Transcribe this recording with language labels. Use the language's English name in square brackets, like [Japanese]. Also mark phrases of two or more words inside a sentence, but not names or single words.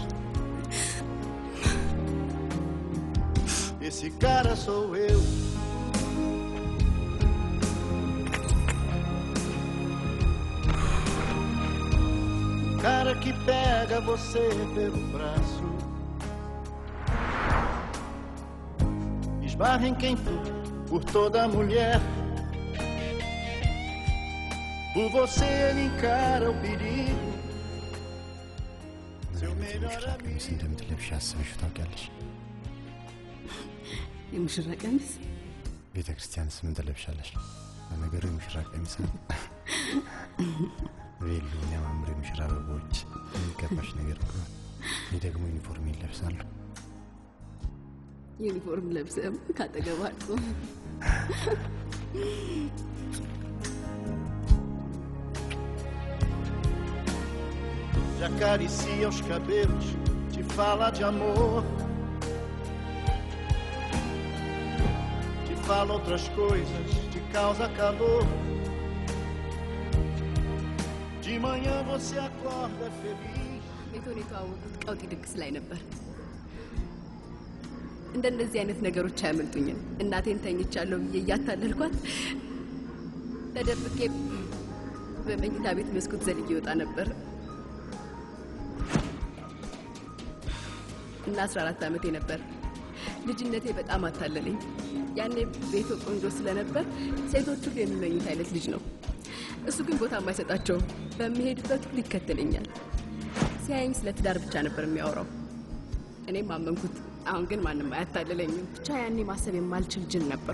[Portuguese] Esse cara sou eu Cara que pega você pelo braço Esbarra em quem for por toda mulher Por você ele encara o perigo Seu melhor amigo [Amharic] እንደምትለብሽ አስበሽ ታውቂያለሽ የሙሽራ ቀሚስ ቤተክርስቲያንስ ምን ትለብሻለሽ ለነገሩ የሙሽራ ቀሚስ ቬሎ የሚያማምሩ የሙሽራ አበቦች የሚገባሽ ነገር እኮ እኔ ደግሞ ዩኒፎርም ይለብሳለሁ ዩኒፎርም ለብሰም ካጠገባችሁ [Portuguese] Te acaricia os cabelos Te fala de amor Te fala outras coisas Te causa calor De manhã você acorda feliz [Amharic] ቤቶኔ ተዋወቁት ቀውጢ ድግስ ላይ ነበር እንደነዚህ አይነት ነገሮች አያመልጡኝም እናቴን ተኝቻለሁ እያታለልኳት ተደብቄ በመኝታ ቤት መስኮት ዘልዬ ወጣ ነበር እና 14 ዓመቴ ነበር ልጅነቴ በጣም አታለለኝ ያኔ ቤቱ ቆንጆ ስለነበር ሴቶቹ የሚመኙት አይነት ልጅ ነው እሱ ግን ቦታ ማይሰጣቸው በመሄድበት ሁሉ ይከተለኛል ሲያየኝ ስለ ትዳር ብቻ ነበር የሚያወራው እኔም አመንኩት አሁን ግን ማንንም አያታለለኝም ብቻ ያኔ ማሰብ የማልችል ጅል ነበር